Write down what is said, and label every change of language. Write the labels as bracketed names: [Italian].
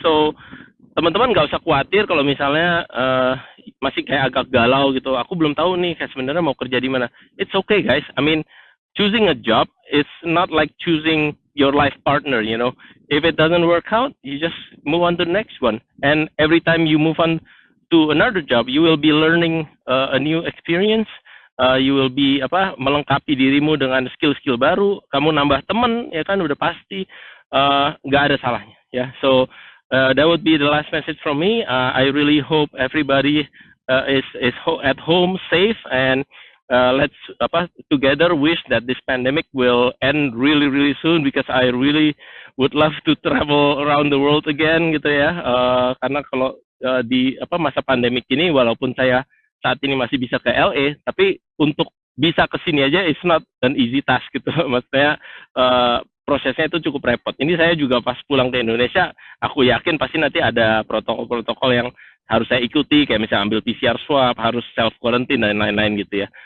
[Indonesian] So teman-teman nggak usah khawatir kalau misalnya masih kayak agak galau gitu. Aku belum tahu nih kayak sebenarnya mau kerja di mana. [English] It's okay guys. I mean, choosing a job is not like choosing your life partner, you know. If it doesn't work out, you just move on to the next one. And every time you move on to another job, you will be learning a new experience. You will be [Indonesian] melengkapi dirimu dengan skill-skill baru. Kamu nambah teman, ya kan, udah pasti. Nggak ada salahnya, ya. [English] So that would be the last message from me. I really hope everybody is at home safe, and let's together wish that this pandemic will end really soon, because I really would love to travel around the world again [Indonesian] gitu ya. Karena kalau di masa pandemik ini, walaupun saya saat ini masih bisa ke LA, tapi untuk bisa ke sini aja [English] it's not an easy task [Indonesian] gitu. Maksudnya prosesnya itu cukup repot. Ini saya juga pas pulang ke Indonesia, aku yakin pasti nanti ada protokol-protokol yang harus saya ikuti, kayak misalnya ambil PCR swab, harus self quarantine dan lain-lain gitu ya.